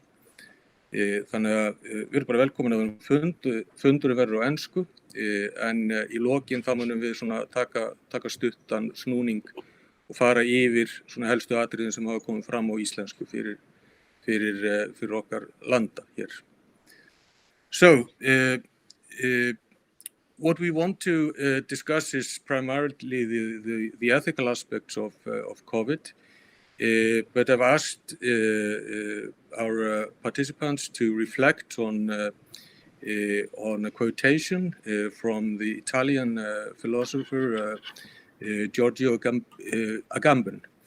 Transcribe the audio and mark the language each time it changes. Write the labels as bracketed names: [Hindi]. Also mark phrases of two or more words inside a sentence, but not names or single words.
[Icelandic] Þannig að við erum bara velkomin að fundurinn verður á ensku en í lokin þá munum við svona taka stuttan snúning og fara yfir svona helstu atriðin sem hafa komið fram á íslensku fyrir okkar landa hér. [English] So, what we want to discuss is primarily the ethical aspects of COVID, but I've asked our participants to reflect on a quotation from the Italian philosopher Giorgio Agamben,